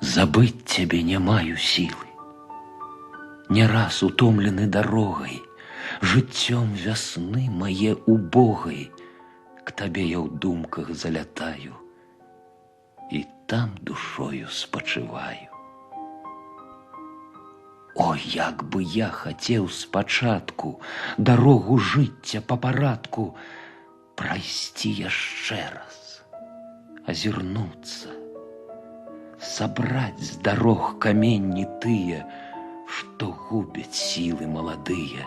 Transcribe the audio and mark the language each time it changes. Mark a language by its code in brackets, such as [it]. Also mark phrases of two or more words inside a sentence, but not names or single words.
[be] Забыть тебе не маю силы. Не раз утомлены дорогой, жыццём вясны мае убогай, к табе я ў думках залятаю і там душою спачываю. О, як бы я хацеў спачатку дарогу жыцця па парадку прайсці яшчэ раз, азірнуцца, сабраць з дарог каменні тыя, што губяць сілы маладыя.